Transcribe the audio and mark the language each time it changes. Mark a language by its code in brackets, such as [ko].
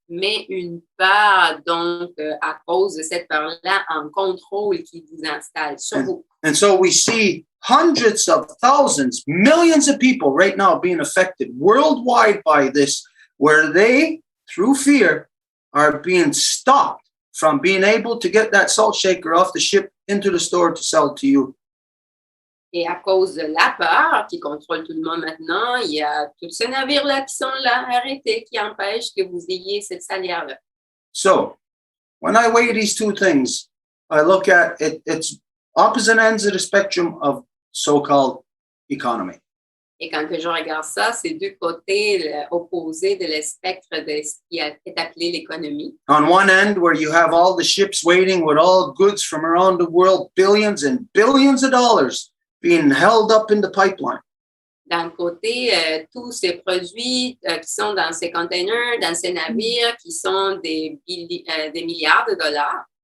[fr] Mais une peur, donc, à cause de cette peur-là, en contrôle qui vous installe sur vous. [en] And so we see hundreds of thousands, millions of people right now being affected worldwide by this, where they, through fear, are being stopped from being able to get that salt shaker off the ship into the store to sell to you. [fr] Et à cause de la peur qui contrôle tout le monde maintenant, il y a tous ces navires-là qui sont là, arrêtés, qui empêchent que vous ayez cette salière-là. [en] So, when I weigh these two things, I look at it, it's opposite ends of the spectrum of so-called economy. [fr] Et quand que je regarde ça, c'est deux côtés opposés de le spectre de ce qui est appelé l'économie. [en] On one end, where you have all the ships waiting with all goods from around the world, billions and billions of dollars being held up in the pipeline. [fr] D'un côté, tous ces produits qui sont dans ces containers, dans ces navires, qui sont des milliards de dollars.